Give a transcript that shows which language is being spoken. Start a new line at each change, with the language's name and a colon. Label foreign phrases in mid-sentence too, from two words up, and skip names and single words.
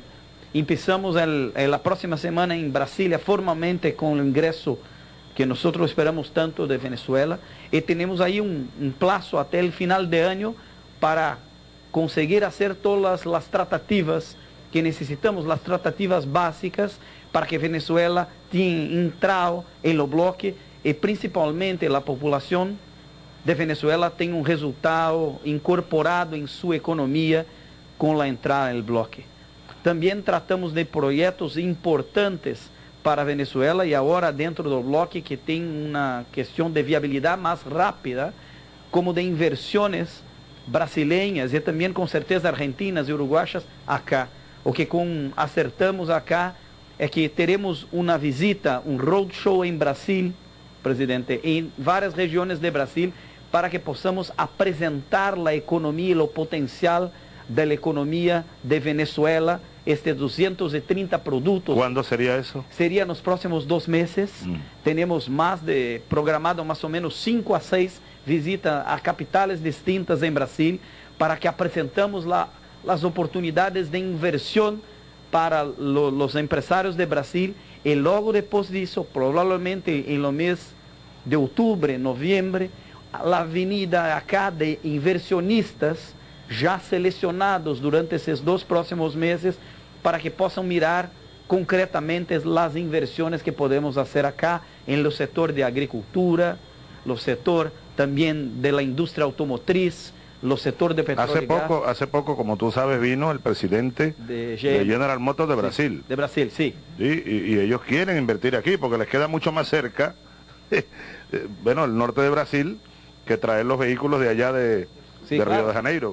Spanish: Empezamos la próxima semana en Brasilia formalmente con el ingreso que nosotros esperamos tanto de Venezuela, y tenemos ahí un plazo hasta el final de año para conseguir hacer todas las tratativas que necesitamos, las tratativas básicas para que Venezuela tenga entrado en los bloques y principalmente la población de Venezuela tenga un resultado incorporado en su economía con la entrada en el bloque. También tratamos de proyectos importantes para Venezuela
Portuguese: e agora dentro do bloque que tem uma questão de viabilidade mais rápida, como de inversões brasileiras e também com certeza argentinas e uruguaias acá. O que acertamos acá é que teremos uma visita, um roadshow em Brasil, presidente, em várias regiões de Brasil, para que possamos apresentar a economia e o potencial da economia de Venezuela, estes 230 produtos.
Spanish: ¿Cuándo sería eso? Sería en los próximos 2 meses. Tenemos programado más o menos 5 a 6 visitas a capitales distintas en Brasil para que apresentamos las oportunidades de inversión para los empresarios de Brasil y luego después de eso, probablemente en los meses de octubre, noviembre, la avenida acá de inversionistas
Portuguese: já selecionados durante esses 2 próximos meses para que possam mirar concretamente as inversões que podemos fazer acá no setor de agricultura, no setor também da indústria automotriz, no setor de petróleo.
Spanish: Hace poco, como tú sabes, vino el presidente de General Motors de Brasil. Sí, de Brasil, sí. Y ellos quieren invertir aquí porque les queda mucho más cerca, bueno, el norte de Brasil, que traer los vehículos de allá de Río de Janeiro.